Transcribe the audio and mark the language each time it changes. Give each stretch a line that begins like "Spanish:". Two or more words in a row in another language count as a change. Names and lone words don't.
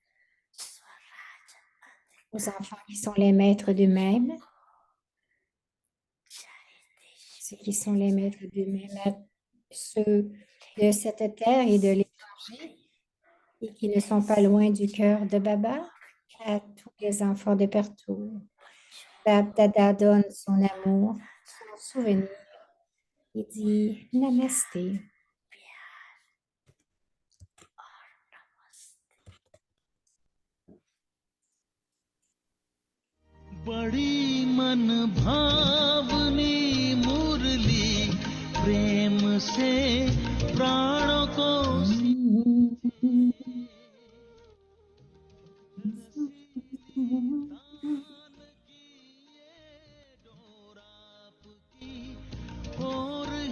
French: aux enfants qui sont les maîtres d'eux-mêmes, ceux qui sont les maîtres d'eux-mêmes, ceux de cette terre et de l'étranger et qui ne sont pas loin du cœur de Baba, à tous les enfants de partout. Bab Dada donne son amour, son souvenir et dit Namasté.
Hindi: बड़ी मन भावनी मुरली प्रेम से प्राणों को और